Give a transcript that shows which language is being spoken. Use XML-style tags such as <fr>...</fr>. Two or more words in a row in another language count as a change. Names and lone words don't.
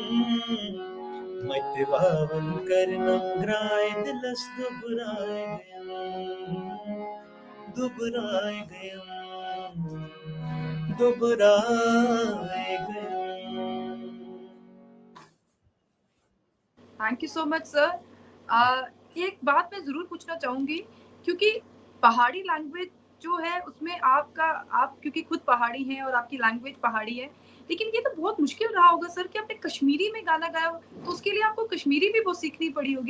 <ks>मते वावन करनम ग्राए दिलस दुबराए गयम, दुबराए गयम, दुबराए गयम।</ks> <en>Thank you so much sir.</en> <hi>एक बात मैं ज़रूर पूछना चाहूँगी, क्योंकि पहाड़ी लैंग्वेज जो है उसमें आप क्योंकि खुद पहाड़ी हैं और आपकी लैंग्वेज पहाड़ी है, लेकिन ये तो बहुत मुश्किल रहा होगा सर कि आपने कश्मीरी में गाना गाया हो, तो उसके लिए आपको कश्मीरी भी बहुत सीखनी पड़ी होगी।</hi>